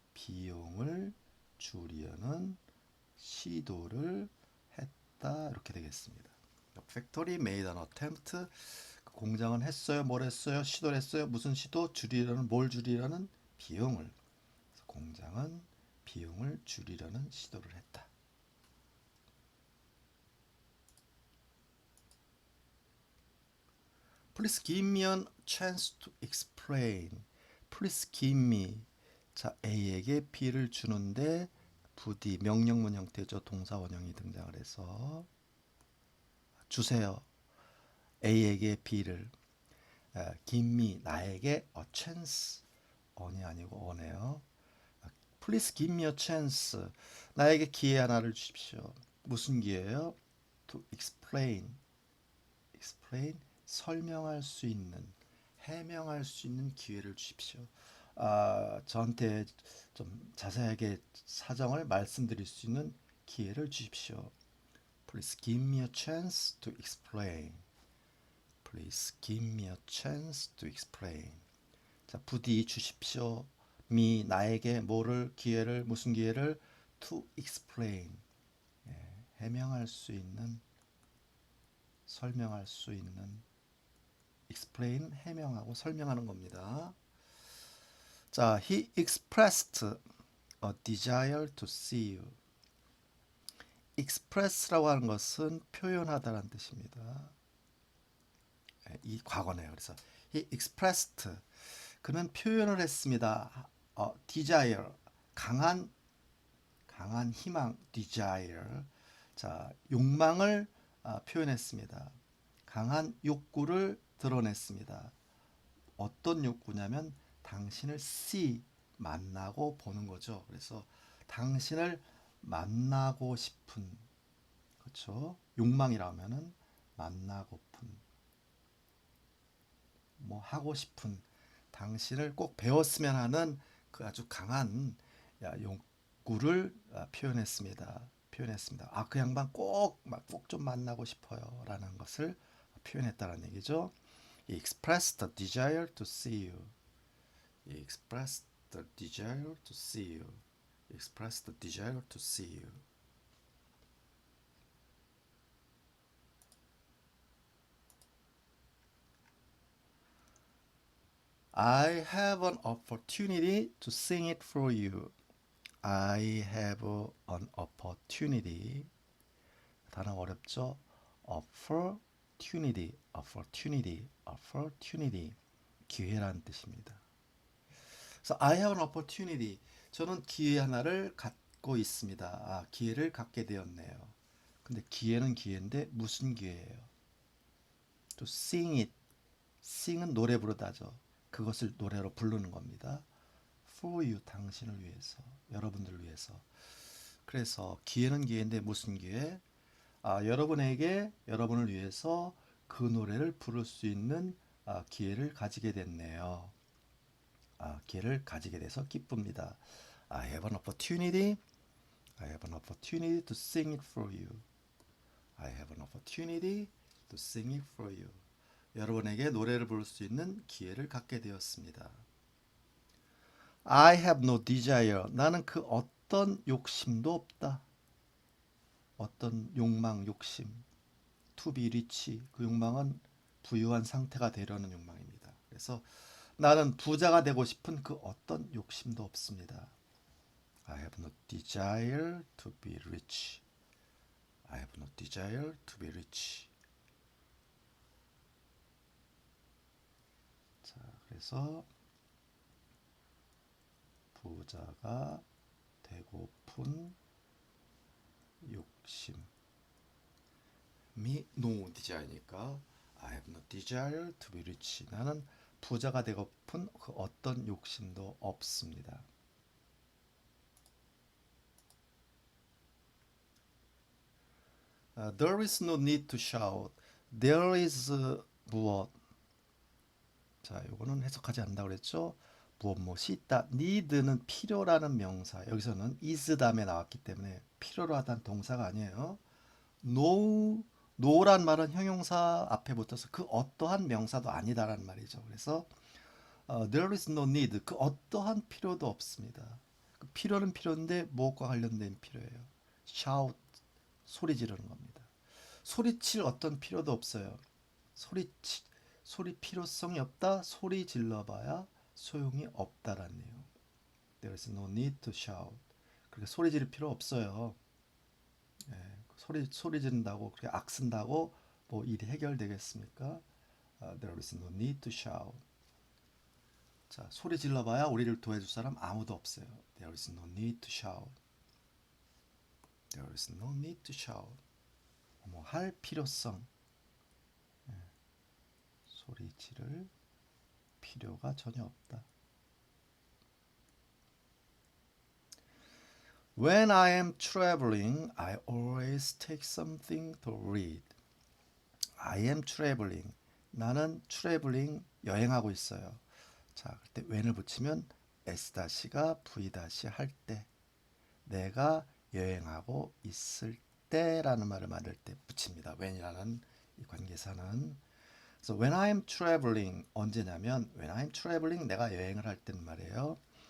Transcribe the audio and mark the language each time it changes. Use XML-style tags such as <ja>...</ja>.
<ko>비용을 줄이려는 시도를 했다. 이렇게 되겠습니다.</ko> <en>Factory made an attempt.</en> <ko>그 공장은 했어요. 뭘 했어요? 시도를 했어요. 무슨 시도? 줄이려는, 뭘 줄이려는? 비용을. 그래서 공장은 비용을 줄이려는 시도를 했다.</ko> <en>Please give me a chance to explain. Please give me.</en> <ko>자, A에게 B를 주는데 부디 명령문 형태죠. 동사 원형이 등장을 해서 주세요. A에게 B를</ko> <en>give me</en> <ko>나에게 a on이 아니고 on이에요.</ko> <en>Please give me a chance.</en> <ko>나에게 기회 하나를 주십시오. 무슨 기회예요?</ko> <en>To explain.</en> <ko>explain 설명할 수 있는, 해명할 수 있는 기회를 주십시오. 저한테 좀 자세하게 사정을 말씀드릴 수 있는 기회를 주십시오.</ko> <en>Please give me a chance to explain. Please give me a chance to explain.</en> <ko>자, 부디 주십시오. me 나에게 뭐를 기회를 무슨 기회를</ko> <en>to explain</en> <ko>해명할 수 있는 설명할 수 있는 explain 해명하고 설명하는 겁니다.</ko> <en>자, he expressed a desire to see you.</en> <ko>express라고 하는 것은 표현하다라는 뜻입니다. 이 과거네요. 그래서</ko> <en>he expressed</en> <ko>그는 표현을 했습니다. desire 강한 희망 desire 자 욕망을 표현했습니다. 강한 욕구를 드러냈습니다. 어떤 욕구냐면 당신을 see 만나고 보는 거죠. 그래서 당신을 만나고 싶은 그렇죠. 욕망이라면은 만나고픈 뭐 하고 싶은 당신을 꼭 배웠으면 하는 그 아주 강한 욕구를 표현했습니다. 그 양반 꼭 좀 만나고 싶어요라는 것을 표현했다는 얘기죠.</ko> <en>He expressed the desire to see you. He expressed the desire to see you. He expressed the desire to see you. I have an opportunity to sing it for you. I have an opportunity.</en> <ko>단어 어렵죠?</ko> <en>opportunity, opportunity, opportunity.</en> <ko>기회라는 뜻입니다. 그래서</ko> <en>I have an opportunity.</en> <ko>저는 기회 하나를 갖고 있습니다. 기회를 갖게 되었네요. 근데 기회는 기회인데 무슨 기회예요?</ko> <en>To sing it.</en> <ko>sing은 노래 부르다죠. 그것을 노래로 부르는 겁니다.</ko> <en>For you,</en> <ko>당신을 위해서, 여러분들을 위해서. 그래서 기회는 기회인데 무슨 기회? 여러분에게 여러분을 위해서 그 노래를 부를 수 있는 기회를 가지게 됐네요. 기회를 가지게 돼서 기쁩니다.</ko> <en>I have an opportunity. I have an opportunity to sing it for you. I have an opportunity to sing it for you.</en> <ko>여러분에게 노래를 부를 수 있는 기회를 갖게 되었습니다.</ko> <en>I have no desire.</en> <ko>나는 그 어떤 욕심도 없다. 어떤 욕망, 욕심.</ko> <en>To be rich.</en> <ko>그 욕망은 부유한 상태가 되려는 욕망입니다. 그래서 나는 부자가 되고 싶은 그 어떤 욕심도 없습니다.</ko> <en>I have no desire to be rich. I have no desire to be rich.</en> <ko>자, 그래서 부자가 되고픈 욕심이 no desire니까</ko> <en>I have no desire to be rich.</en> <ko>나는 부자가 되고픈 그 어떤 욕심도 없습니다.</ko> <en>There is no need to shout. There is</en> <ko>무엇. 자, 요거는 해석하지 않는다고 그랬죠. 무엇이 있다. need는 필요라는 명사. 여기서는 is 다음에 나왔기 때문에 필요로 하다는 동사가 아니에요. no란 말은 형용사 앞에 붙어서 그 어떠한 명사도 아니다라는 말이죠. 그래서</ko> <en>there is no need.</en> <ko>그 어떠한 필요도 없습니다. 그 필요는 필요인데 무엇과 관련된 필요예요? shout 소리 지르는 겁니다. 소리칠 어떤 필요도 없어요. 소리 필요성이 없다. 소리 질러봐야 소용이 없다라는 내용.</ko> <en>There is no need to shout.</en> <ko>그렇게 소리 지를 필요 없어요. 소리 지른다고 그렇게 악쓴다고 뭐 일이 해결되겠습니까?</ko> <en>There is no need to shout.</en> <ko>자, 소리 질러봐야 우리를 도와줄 사람 아무도 없어요.</ko> <en>There is no need to shout. There is no need to shout.</en> <ko>뭐 할 필요성. 소리 지를 필요가 전혀 없다.</ko> <en>When I am traveling, I always take something to read. I am traveling.</en> <ko>나는 traveling 여행하고 있어요. 자, 그때 when을 붙이면 s-가 v-할 때, 내가 여행하고 있을 때라는 말을 만들 때 붙입니다. when이라는 이 관계사는. 그래서</ko> <en>when I'm traveling</en> <ko>언제냐면 when I'm traveling 내가 여행을 할 때는 말이에요.</ko>